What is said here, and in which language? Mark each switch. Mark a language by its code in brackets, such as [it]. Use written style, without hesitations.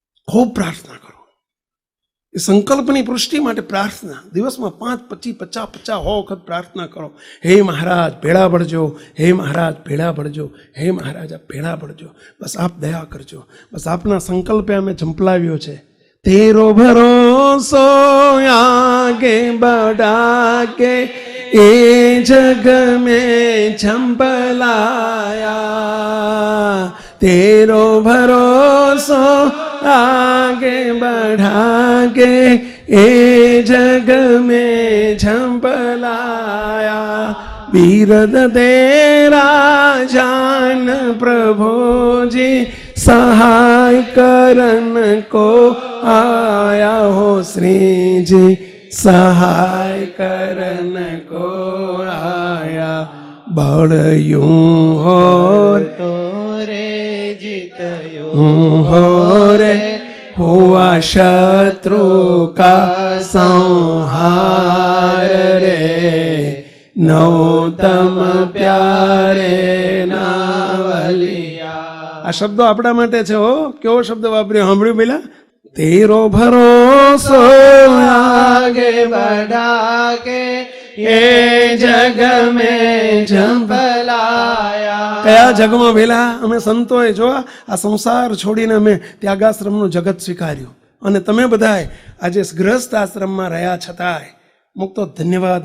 [gu] ખૂબ પ્રાર્થના કરો. એ સંકલ્પની પુષ્ટિ માટે પ્રાર્થના. દિવસમાં 5, 25, 50, 100 વખત પ્રાર્થના કરો. હે મહારાજ ભેળા પડજો, હે મહારાજ ભેળા પડજો, હે મહારાજ આપ ભેળા પડજો, બસ આપ દયા કરજો, બસ આપના સંકલ્પે અમે ઝંપલાવ્યો છે. [hi] તેરો ભરોસો આગે बढ़ा के ए जग में झंपलाया, तेरो भरोसा आगे बढ़ा के ए जग में झंपलाया, बीरद तेरा जान प्रभु जी सहाय करन को आया हो, श्री जी सहाय करन को आया, बड़यूं हो तो रे जीतयूं हो रे, हुआ शत्रु का संहार रे, नौतम प्यारे नावलिया. [gu] આ શબ્દો આપણા માટે છે. હો, કેવો શબ્દ વાપર્યો, સાંભળ્યું પેલા? [hi] તેરો ભરોસો આગે बढ़ा के એ જગ મેં ઝંપલાયા. [gu] કયા જગમાં વેલા અમે સંતોએ જો આ સંસાર છોડીને અમે ત્યાગાશ્રમનું જગત સ્વીકાર્યું, અને તમે બધાએ આજે ગૃહસ્થ આશ્રમમાં રહ્યા છતાંય મુક્તો ધન્યવાદ.